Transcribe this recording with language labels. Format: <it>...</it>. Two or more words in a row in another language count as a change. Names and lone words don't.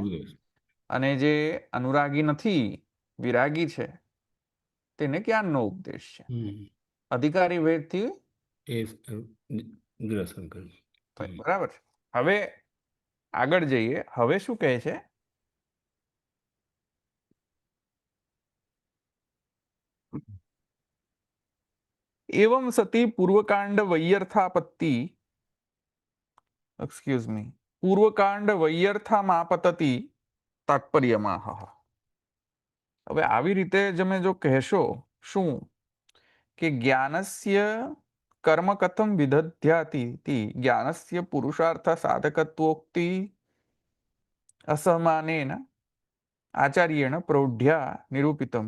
<gu>અને જે અનુરાગી નથી, વિરાગી છે, તેને જ્ઞાનનો ઉપદેશ છે. અધિકારી ભેદથી નિરસન કર્યું. બરાબર છે. હવે આગળ જઈએ. હવે શું કહે છે?</gu> <sa>एवं सती पूर्वकांड वैयर्थापत्ति</sa> <en>excuse me</en> <sa>पूर्वकांड वैयर्थामापतति तात्पर्यमाह.</sa> <gu>હવે આવી રીતે તમે જો કહેશો શું કે</gu> <sa>ज्ञानस्य कर्म कथम विदध्याति ज्ञानस्य पुरुषार्थ साधकत्वोक्ति असमानेन आचार्येण प्रौढ्या निरूपितम.</sa>